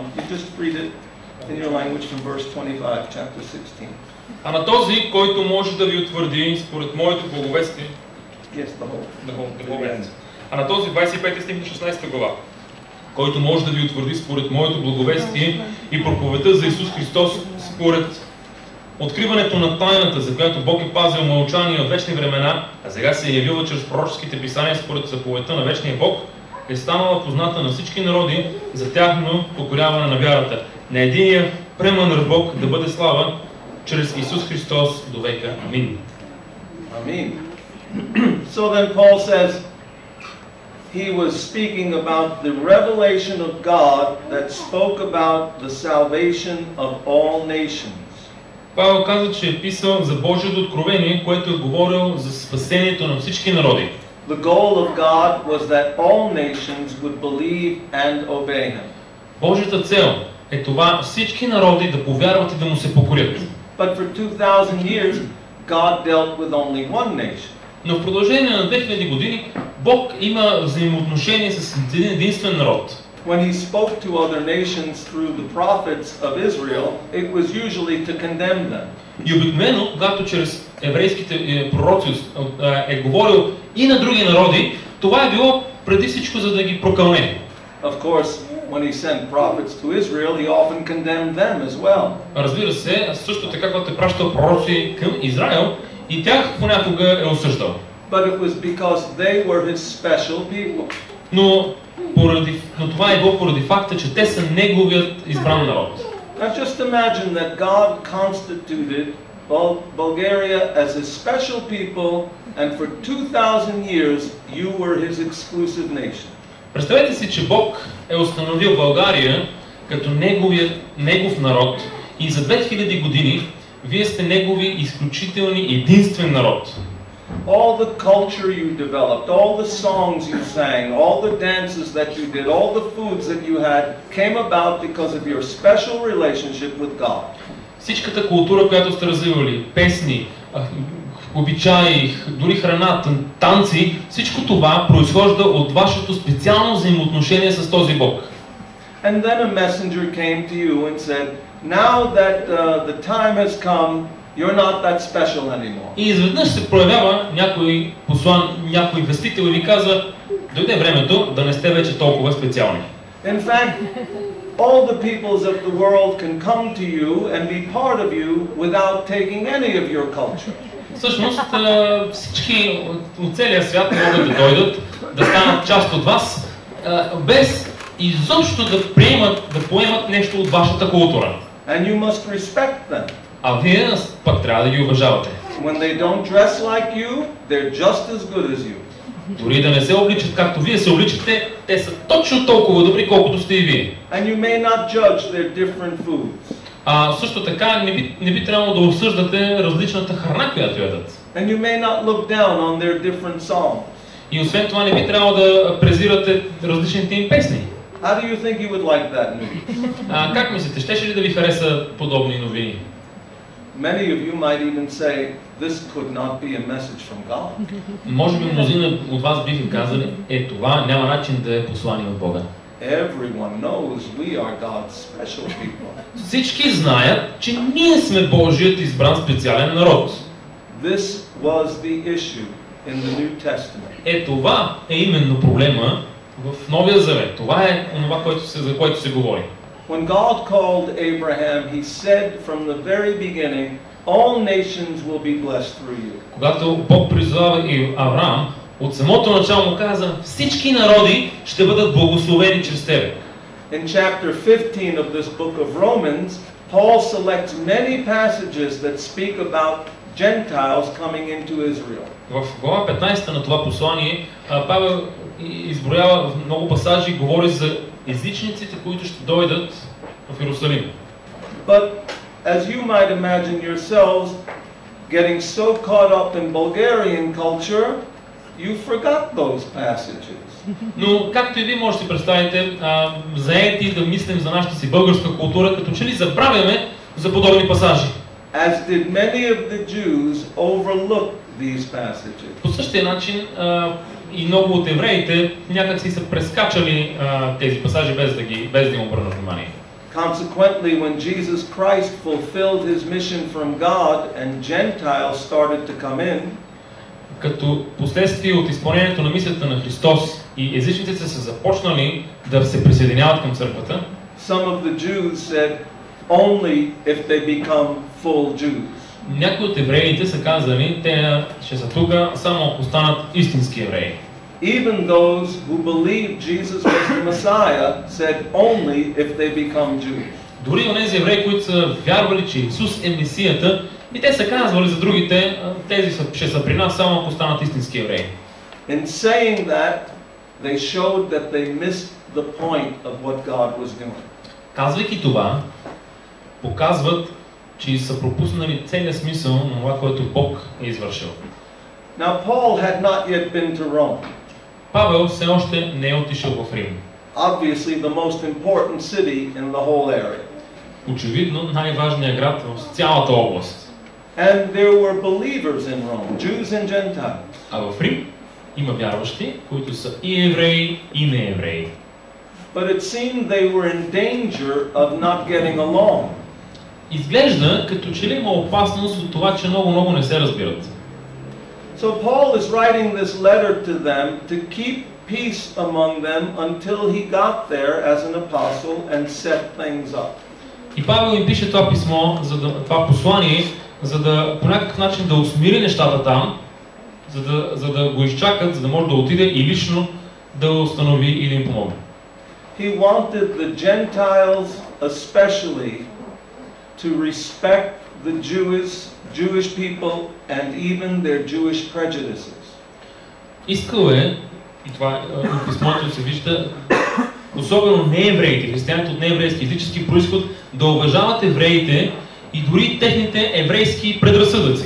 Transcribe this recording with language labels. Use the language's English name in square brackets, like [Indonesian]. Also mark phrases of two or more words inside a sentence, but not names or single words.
[English] You just read it in your language from verse 25, chapter 16. [Bulgarian] А на този, който може да ви утвърди според моето благовестие, [English] Yes, the whole. [Bulgarian] А на този 25 стих на 16 глава, който може да ви утвърди според моето благовестие и проповедта за Исус Христос според откриването на тайната, за която Бог е пазил мълчание от вечни времена, а сега се е явила чрез пророческите писания според заповедта на вечния Бог, е станала позната на всички народи за тяхно покоряване на вярата. На единия премъдър Бог да бъде слава чрез Исус Христос до века. Амин. [English] Amen. So then Paul says he was speaking about the revelation of God that spoke about the salvation of all nations. [Bulgarian] Павел каза, че е писал за Божието откровение, което е говорил за спасението на всички народи. [English] The goal of God was that all nations would believe and obey him. [Bulgarian] Божията цел е това всички народи да повярват и да му се покорят. [English] But for 2000 years God dealt with only one nation. [Bulgarian] Но в продължение на 2000 години Бог има взаимоотношение с един единствен народ. [English] when he spoke to other nations through the prophets of Israel, it was usually to condemn them. [Bulgarian] И обикновено, когато чрез еврейските пророци е говорил и на други народи, това е било преди всичко за да ги прокълне. [English] Of course, when he sent prophets to Israel, he often condemned them as well. [Bulgarian] Разбира се, също така, когато е пращал пророци към Израел, и тях понякога е осъждал. [English] But it was because they were his special people. [Bulgarian] Но това е било поради факта, че те са неговият избран народ. [English] Now just imagine that God constituted Bulgaria as his special people, and for 2000 years you were his exclusive nation. [Bulgarian] Представете си, че Бог е установил България като негов народ и за 2000 години вие сте негови изключителни единствен народ. [English] All the culture you developed, all the songs you sang, all the dances that you did, all the foods that you had came about because of your special relationship with God. [Bulgarian] Всичката култура, която сте развивали, песни, обичаи, дори храна, танци, всичко това произхожда от вашето специално взаимоотношение с този Бог. [English] And then a messenger came to you and said, now that the time has come, you're not that special anymore. [Bulgarian] И изведнъж се проявява някой вестител и ви казва, дойде времето да не сте вече толкова специални. [English] In fact, all the peoples of the world can come to you and be part of you without taking any of your culture. [Bulgarian] Всъщност всички от целия свят могат да дойдат, да станат част от вас, без изобщо да поемат нещо от вашата култура. [English] And you must respect them. [Bulgarian] А вие пък трябва да ги уважавате. [English] When they don't dress like you, they're just as good as you. [Bulgarian] Дори да не се обличат както вие се обличате, те са точно толкова добри, колкото сте и вие. [English] And you may not judge their different foods. [Bulgarian] Също така не би трябвало да осъждате различната храна, която ядат. [English] And you may not look down on their different songs. [Bulgarian] И освен това не би трябвало да презирате различните им песни. [English] How do you think you would like that news? [Bulgarian] Как мислите, щеше ли да ви хареса подобни новини? [English] Many of you might even say, this could not be a message from God. [Bulgarian] Може би мнозина от вас биха казали, това няма начин да е послание от Бога. [English] Everyone knows we are God's special people. [Bulgarian] Всички знаят, че ние сме Божият избран специален народ. [English] This was the issue in the New Testament. [Bulgarian] Това е именно проблема в Новия Завет. Това е онова, за което се говори. [English] When God called Abraham, he said from the very beginning, all nations will be blessed through you. [Bulgarian] Когато Бог призовава и Авраам, от самото начало му каза, всички народи ще бъдат благословени чрез тебе. [English] In chapter 15 of this book of Romans, Paul selects many passages that speak about Gentiles coming into Israel. [Bulgarian] В глава 15 на това послание Павел изброява много пасажи, говори за езичниците, които ще дойдат в Иерусалим. [English] But as you might imagine yourselves, getting so caught up in Bulgarian culture, you forgot those passages. [Bulgarian] Но както и вие можете да представите, заети да мислим за нашата си българска култура, като че ли забравяме за подобни пасажи. [English] As did many of the Jews overlook these passages. [Bulgarian] По същия начин и много от евреите някак си са прескачали тези пасажи без да им обърнат внимание. [English] Consequently, when Jesus Christ fulfilled his mission from God and Gentiles started to come in, [Bulgarian] като последствие от изпълнението на мисията на Христос и езичниците са започнали да се присъединяват към църквата, [English] some of the Jews said, only if they become full Jews. [Bulgarian] Някои от евреите са казали, те ще са тук само ако станат истински евреи. [English] Even those who believed Jesus was the Messiah said only if they become Jews. [Bulgarian] Дори онези евреи, които са вярвали, че Исус е Месията, и те са казвали за другите, тези ще са при нас само ако станат истински евреи. [English] In saying that, they showed that they missed the point of what God was doing. [Bulgarian] Казвайки това, показват, че са пропуснали целият смисъл на това, което Бог е извършил. [English] Now Paul had not yet been to Rome. [Bulgarian] Павел все още не е отишъл в Рим. [English] Obviously the most important city in the whole area. [Bulgarian] Очевидно най-важният град в цялата област. [English] And there were believers in Rome, Jews and Gentiles. [Bulgarian] А в Рим има вярващи, които са и евреи, и неевреи. [English] but it seemed they were in danger of not getting along. [Bulgarian] Изглежда, като че ли има опасност от това, че много не се разбират. [English] So Paul is writing this letter to them to keep peace among them until he got there as an apostle and set things up. [Bulgarian] И Павел им пише това писмо, това послание, за да по някакъв начин да усмири нещата там, за да го изчакат, за да може да отиде и лично да установи и да им помогне. [English] He wanted the Gentiles especially to respect the Jewish people and even their Jewish prejudices. [Bulgarian] Искал е, и това от писмото се вижда, особено неевреите, християните от нееврейски етнически произход, да уважават евреите и дори техните еврейски предразсъдъци.